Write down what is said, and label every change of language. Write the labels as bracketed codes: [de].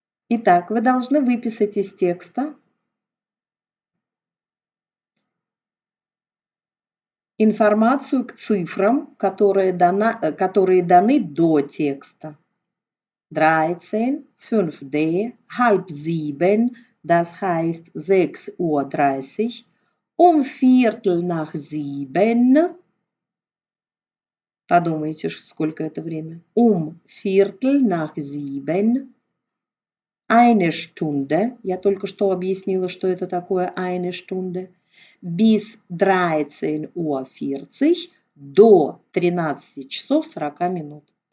[ru] Итак, вы должны выписать из текста информацию к цифрам, которые даны до текста. [de] 13, 5D, halb 7, das heißt 6:30 Uhr, Viertel nach 7. [ru] Подумайте, сколько это время. [de] Viertel nach 7. Eine Stunde. [ru] Я только что объяснила, что это такое [de] eine Stunde. Bis 13:40 Uhr [ru] до 13 часов 40 минут.